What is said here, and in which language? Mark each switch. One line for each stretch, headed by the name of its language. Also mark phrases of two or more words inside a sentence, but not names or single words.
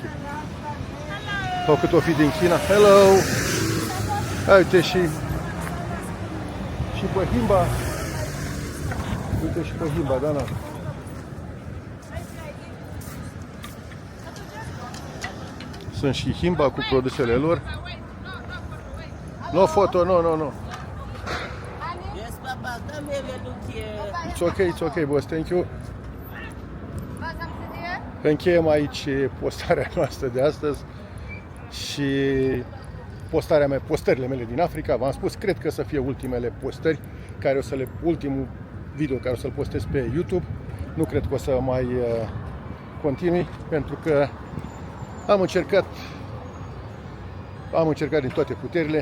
Romanian: Sau cât o fi din China. Hello! Uite și pe Himba. Uite și pe Himba, Dana. Sunt și Himba cu produsele lor.
Italian: No foto, no.
English: Yes, Papa, come here, look here. It's okay, boss, thank you.
Romanian: Încheiem aici postarea noastră de astăzi și postările mele din Africa. V-am spus, cred că să fie ultimele postări, ultimul video care o să-l postez pe YouTube. Nu cred că o să mai continui, pentru că am încercat din toate puterile.